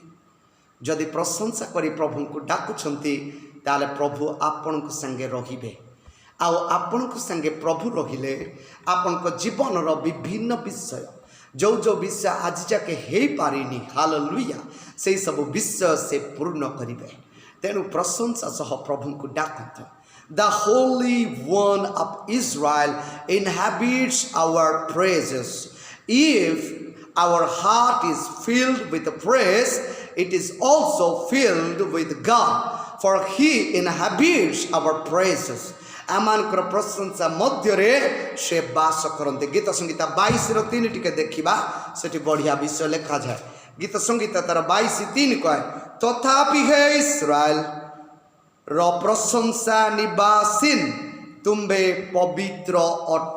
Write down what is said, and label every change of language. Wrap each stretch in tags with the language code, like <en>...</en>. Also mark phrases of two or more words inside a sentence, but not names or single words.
<or>ଯଦି ପ୍ରଶଂସା କରି ପ୍ରଭୁଙ୍କୁ ଡାକୁଛନ୍ତି, ତାହେଲେ ପ୍ରଭୁ ଆପଣଙ୍କ ସାଙ୍ଗେ ରହିବେ। ଆଉ ଆପଣଙ୍କ ସାଙ୍ଗେ ପ୍ରଭୁ ରହିଲେ ଆପଣଙ୍କ ଜୀବନର ବିଭିନ୍ନ ବିଷୟ, ଯେଉଁ ବିଷୟ ଆଜି ଯାକେ ହେଇପାରିନି, ହାଲେଲୁୟା, ସେହି ସବୁ ବିଷୟ ସେ ପୂର୍ଣ୍ଣ କରିବେ। ତେଣୁ ପ୍ରଶଂସା ସହ ପ୍ରଭୁଙ୍କୁ ଡାକନ୍ତୁ।</or> <en>The Holy One of Israel inhabits our praises. If our heart is filled with praise, it is also filled with God, for he inhabits our praises।</en> <or>ଆମମାନଙ୍କର ପ୍ରଶଂସା ମଧ୍ୟରେ ସେ ବାସ କରନ୍ତି। ଗୀତ ସଂଗୀତା 22:3 ଟିକେ ଦେଖିବା, ସେଠି ବଢ଼ିଆ ବିଷୟ ଲେଖାଯାଏ। ଗୀତ ସଂଗୀତା ତାର 22:3 କହେ, ତଥାପି ହେ ଇସ୍ରାଏଲ ର ପ୍ରଶଂସା ନିବାସିନ, ତୁମ୍ଭେ ପବିତ୍ର ଅଟ।</or>